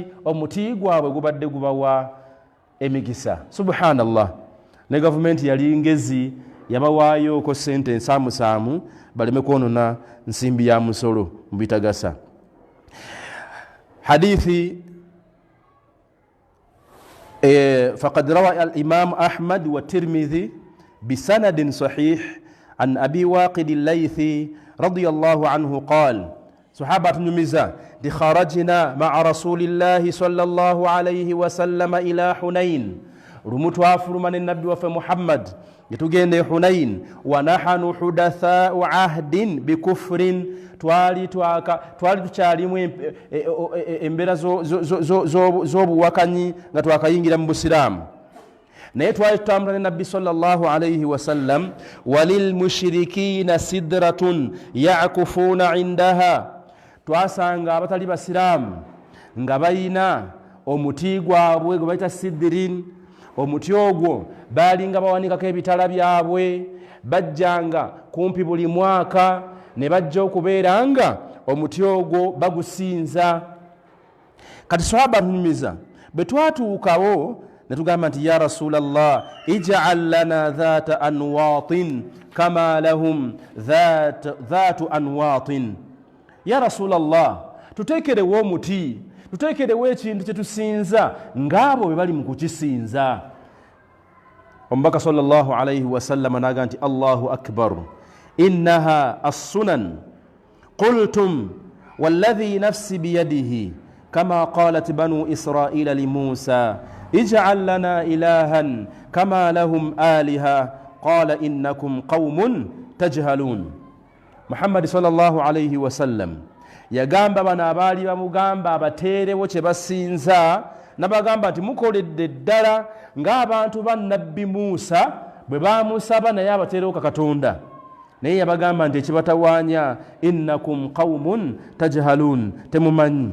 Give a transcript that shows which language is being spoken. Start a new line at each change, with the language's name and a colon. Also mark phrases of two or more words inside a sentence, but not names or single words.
Ganda: Omuti gwabwe gubadde gubawa emikisa. Subhanallah. Ne gavumenti yali ngezi, yabawaayo ko sente ensaamusaamu baleme kwonona nsimbi ya musolo mu bitagasa.
Arabic: حديث فقد روى الإمام أحمد والترمذي بسند صحيح عن أبي واقد الليثي رضي الله عنه قال، صحابة tunyumiza، خرجنا مع رسول الله صلى الله عليه وسلم إلى حنين.
Ganda: Rumutu afurumane nabbi wafe Muhammad yatugende Hunain,
Arabic: ونحن حدثاء عهد بكفر,
Ganda: twali tukyalimu embeera z'obuwakanyi nga twakayingira mu Busiraamu. Naye twali tutambula ne nabbi
Arabic: صلى الله عليه وسلم, وللمشركين سدرة يعكفون عندها,
Ganda: twasanga abatali basiraamu nga bayina omuti gwabwe gwe bayita sidirin. Omuti ogwo baalinga bawanikako ebitala byabwe, bajjanga kumpi buli mwaka ne bajja okubeera nga omuti ogwo bagusinza. Kati sahaba tunyumiza bwe twatuukawo ne tugamba nti
Arabic: يا رسول الله، اجعل لنا ذات أنواط كما لهم ذات أنواط. يا رسول الله,
Ganda: tuteekerewo omuti, tuteekerewo ekintu kye tusinza ng'abo bwe bali mu kukisinza.
Arabic: Omubaka صلى الله عليه وسلم
Ganda: n'agamba nti
Arabic: الله أكبر، إنها السنن، قلتم والذي نفسي بيده كما قالت بنو إسرائيل لموسى اجعل لنا إلها كما لهم آلهة قال إنكم قوم تجهلون.
Ganda: Muhammad
Arabic: صلى الله عليه وسلم
Ganda: yagamba bano abaali bamugamba abateerewo kye basinza, nabagamba nti mukoledde ddala ng'abantu ba nabbi Musa bwe bamusaba naye abateerewo ka Katonda. Naye yabagamba nti ekibatawaanya
Arabic: إنكم قوم تجهلون,
Ganda: temumanyi.